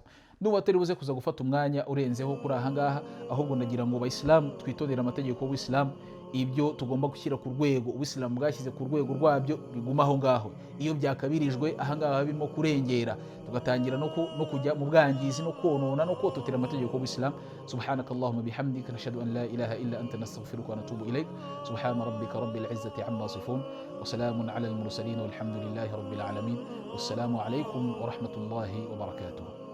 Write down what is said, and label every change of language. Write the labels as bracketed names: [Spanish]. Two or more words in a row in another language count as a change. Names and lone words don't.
[Kinyarwanda] Nuba turi buze kuza gufata umwanya urenzeho kuri ahangaha, ahubwo ndagira ngo abayisilamu twitondera amategeko y'Islamu. Ibyo tugomba gushyira ku rwego Uislamu bwashyize ku rwego rwabyo biguma aho ngaho. Iyo byakabirijwe ahangaha birimo kurengera, tugatangira no kujya mu bwangizi no konona no kototera amategeko y'Uislamu. [Arabic] سبحانك اللهم وبحمدك نشهد أن لا إله إلا أنت نستغفرك ونتوب إليك. سبحان ربك رب العزة عما يصفون وسلام على المرسلين والحمد لله رب العالمين. والسلام عليكم ورحمة الله وبركاته.